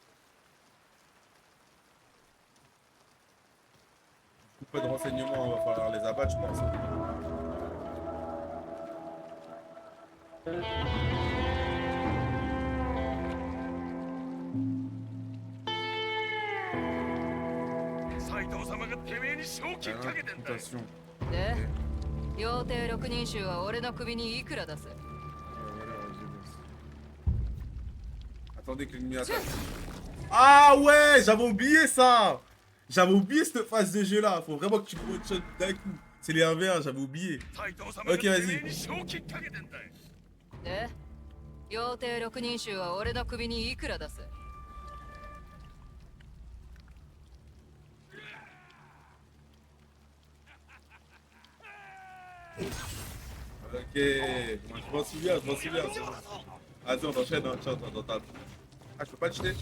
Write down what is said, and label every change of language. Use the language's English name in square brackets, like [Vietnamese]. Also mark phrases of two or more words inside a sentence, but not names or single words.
[French] Pas de renseignements, on va falloir les abattre, je pense. [Japanese] 斎藤様がてめえに正気かけてんだよ。 [French] Attention. [Japanese] で妖帝六人衆は俺の首にいくら出す？ [French] Attendez que l'ennemi attaque. Ah ouais, j'avais oublié ça. J'avais oublié cette phase de jeu là. Faut vraiment que tu me one-shot d'un coup. C'est les 1v1, j'avais oublié. Ok, vas-y. [Japanese] で妖帝六人衆は俺の首にいくら出す？ [French] Ok, moi je m'en souviens, je m'en souviens. Vas-y, on enchaîne, hein. Tiens, dans ta... Ah, je peux pas te jeter.